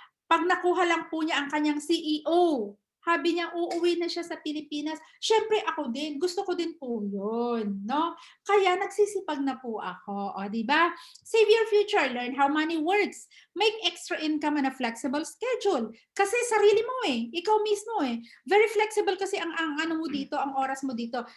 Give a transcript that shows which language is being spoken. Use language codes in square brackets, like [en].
[tl] Pag nakuha lang po niya ang kanyang CEO, sabi niya uuwi na siya sa Pilipinas. Syempre ako din, gusto ko din po yun. No? Kaya nagsisipag na po ako. O, diba? [en] Save your future, learn how money works. Make extra income on a flexible schedule. [tl] Kasi sarili mo ikaw mismo [en] Very flexible [tl] kasi ang ano mo dito, ang oras mo dito.